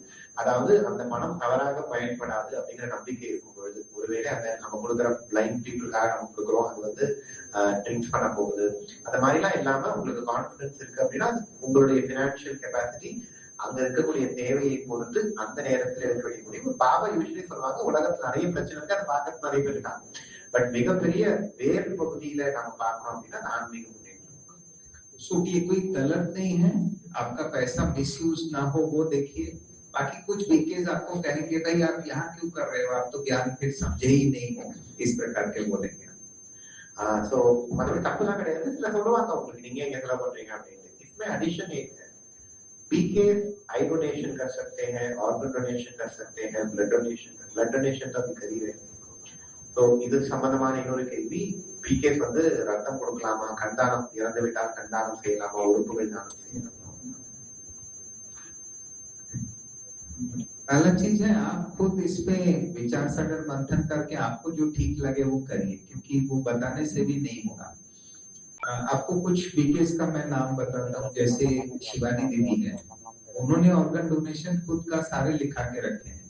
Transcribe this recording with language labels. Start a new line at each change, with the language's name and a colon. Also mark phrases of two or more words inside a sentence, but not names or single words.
Tamil: அதாவது அந்த பணம் தவறாக பயன்படாது அப்படிங்கிற நம்பிக்கை இருக்கும் பொழுது, ஒருவேளை அந்த நம்ம கொடுக்குற
English: blind peopleக்காக
Tamil: நம்ம கொடுக்குறோம், அது வந்து ட்ரிங்க்ஸ் பண்ண போகுது, அந்த மாதிரிலாம் இல்லாம உங்களுக்கு கான்பிடன்ஸ் இருக்கு அப்படின்னா உங்களுடைய
English: financial capacity
Tamil: அங்க இருக்கக்கூடிய தேவையை பொறுத்து அந்த நேரத்தில் எடுக்க வேண்டிய முடிவு. பாபா யூஸ்வலி சொல்லுவாங்க உலகத்துல நிறைய பிரச்சனை இருக்கு, அதை பார்க்கறது நிறைய பேர் இருக்காங்க, பட் மிகப்பெரிய வேறு பகுதியில நம்ம பார்க்கணும் அப்படின்னா ஆன்மீக முன்னேற்றம்.
Hindi: सो ये कोई गलत नहीं है, आपका पैसा मिसयूज ना हो वो देखिए। बाकी कुछ वीकेज आपको कहेंगे भाई आप यहाँ क्यों कर रहे हो, आप तो ज्ञान फिर समझे ही नहीं हो, इस प्रकार के बोलेंगे।
Tamil: सो मतलब தப்புலாம் கிடையாது, சில சொல்லுவாங்க உங்களுக்கு நீங்க எங்க செலவு பண்றீங்க அப்படின்னு.
Hindi: इसमें एडिशन एक है, पीके
English: eye donation
Hindi: कर सकते हैं,
English: organ donation
Hindi: कर सकते हैं,
English: blood donation
Hindi: तो अभी कर ही रहे हैं।
Tamil: तो இது சம்பந்தமான இன்னொரு கேள்வி, पीके வந்து ரத்தம் கொடுக்கலாமா, கண்தானம் இறந்து விட்டால் கண்தானம் செய்யலாமா, உறுப்புகள் தானம் செய்யலாமா?
Hindi: अलग चीज है, आप खुद इस पे विचार सागर मंथन करके आपको जो ठीक लगे वो करिए, क्योंकि वो बताने से भी नहीं होगा। आपको कुछ वीकेज का मैं नाम बताता हूँ, जैसे शिवानी दीदी है, उन्होंने
English: organ donation
Hindi: खुद का सारे लिखा के रखे हैं।